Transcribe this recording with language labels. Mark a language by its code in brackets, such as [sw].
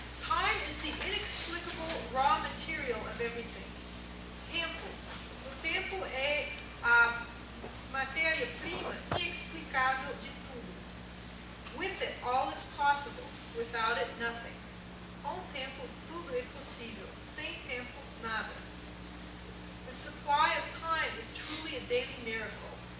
[en] Time is the inexplicable raw material of everything. [pt] Tempo. O tempo é a matéria-prima inexplicável de tudo. [en] With it, all is possible. Without it, nothing. [pt] Com o tempo, tudo é possível. Sem tempo, nada. [en] The supply of time is truly a daily miracle.